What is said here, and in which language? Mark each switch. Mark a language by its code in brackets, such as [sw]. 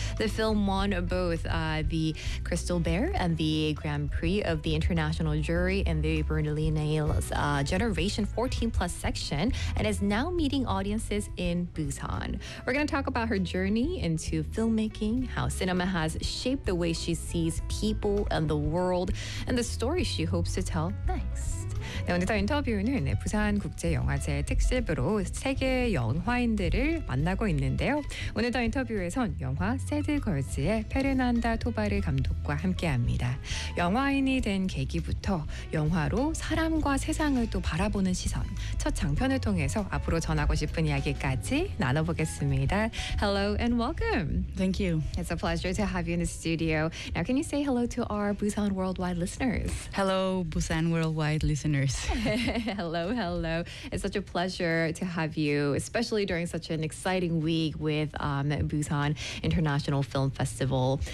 [en] The film won both the Crystal Bear and the Grand Prix of the International Jury in the Berlinale's Generation 14 Plus section, and is now meeting audiences in Busan. We're going to talk about her journey into filmmaking, how cinema has shaped the way she sees people and the world, and the story she hopes to tell next. [ko] 네, 오늘 인터뷰는 부산국제영화제 특집으로 세계 영화인들을 만나고 있는데요. 오늘 인터뷰에선 영화 새드걸즈의 페르난다 토바르 감독과 함께합니다. 영화인이 된 계기부터 영화로 사람과 세상을 또 바라보는 시선, 첫 장편을 통해서 앞으로 전하고 싶은 이야기까지 나눠보겠습니다. [en] Hello and welcome. Thank you. It's a pleasure to have you in the studio. Now, can you say hello to our Busan Worldwide listeners? Hello, Busan Worldwide listeners. Hello, hello. It's such a pleasure to have you, especially during such an exciting week with Busan International Film Festival.